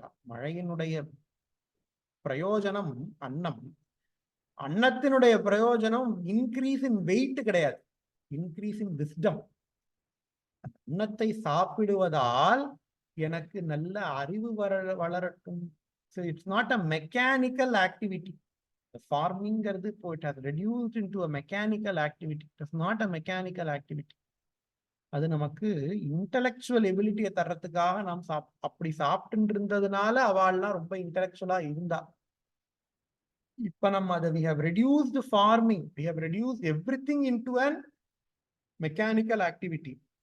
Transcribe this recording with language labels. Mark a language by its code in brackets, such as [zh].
[ta] மழையினுடைய பிரயோஜனம் அன்னம். அன்னத்தினுடைய பிரயோஜனம் [en] increase in weight [ta] கிடையாது, [en] Increase in wisdom. [ta] அன்னத்தை சாப்பிடுவதால் எனக்கு நல்ல அறிவு வளரட்டும். [en] So it's not a mechanical activity. The farming [ta] இப்போ [en] it has reduced into a mechanical activity. It is not a mechanical activity. [ta] அது நமக்கு இன்டலெக்சுவல் எபிலிட்டியை தர்றதுக்காக நாம் அப்படி சாப்பிட்டு இருந்ததுனால அவள்லாம் ரொம்ப இன்டலெக்சுவலா இருந்தா. இப்ப நம்ம அதை [en] we have reduced farming, we have reduced everything into an mechanical activity.